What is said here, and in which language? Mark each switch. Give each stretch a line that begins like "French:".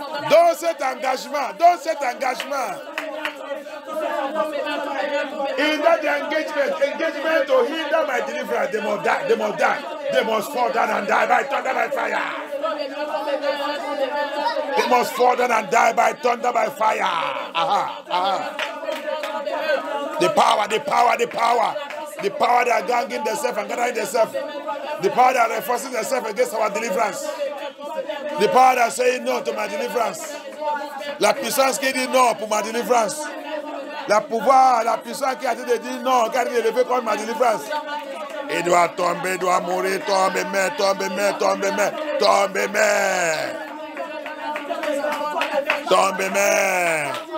French: Dans cet engagement, dans cet engagement.
English: In that engagement to hinder my deliverance, they must die, they must die. They must fall down and die by thunder, by fire. They must fall down and die by thunder, by fire. Aha, aha. The power, the power, the power. The power that are ganging themselves and gathering themselves. The power that are reinforcing themselves against our deliverance. The power that are saying no to my deliverance.
French: La puissance qui dit non pour ma délivrance. La pouvoir, la puissance qui a dit non, qui a dit élevé contre ma délivrance. Il doit tomber, il doit mourir, tomber, mais, tomber, mais, tomber, mais, tomber, mais. Tomber, mais.